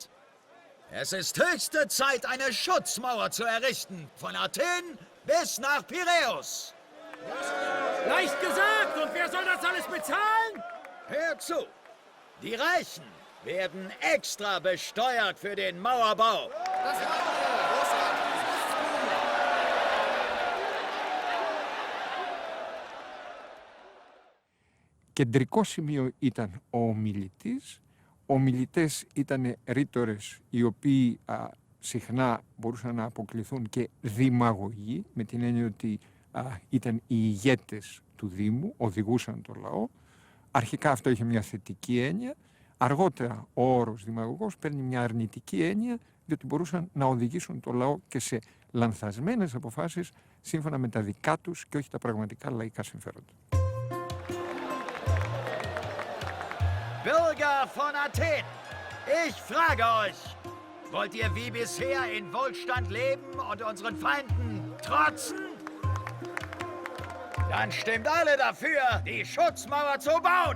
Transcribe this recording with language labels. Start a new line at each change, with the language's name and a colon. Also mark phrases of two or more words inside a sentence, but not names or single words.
German: Es ist höchste Zeit, eine Schutzmauer zu errichten, von Athen bis nach Piräus. Leicht gesagt! Und wer soll das alles bezahlen? Hör zu! Die Reichen werden extra besteuert für den Mauerbau.
Greek: Κεντρικό σημείο ήταν ο ομιλητής. Ομιλητές ήταν ρήτορες οι οποίοι συχνά μπορούσαν να αποκληθούν και δημαγωγοί, με την έννοια ότι ήταν οι ηγέτες του Δήμου, οδηγούσαν το λαό. Αρχικά αυτό είχε μια θετική έννοια. Αργότερα ο όρος δημαγωγός παίρνει μια αρνητική έννοια, διότι μπορούσαν να οδηγήσουν το λαό και σε λανθασμένες αποφάσεις σύμφωνα με τα δικά τους και όχι τα πραγματικά λαϊκά συμφέροντα.
German: Bürger von Athen, ich frage euch, wollt ihr wie bisher in Wohlstand leben und unseren Feinden trotzen? Dann stimmt alle dafür, die Schutzmauer zu bauen.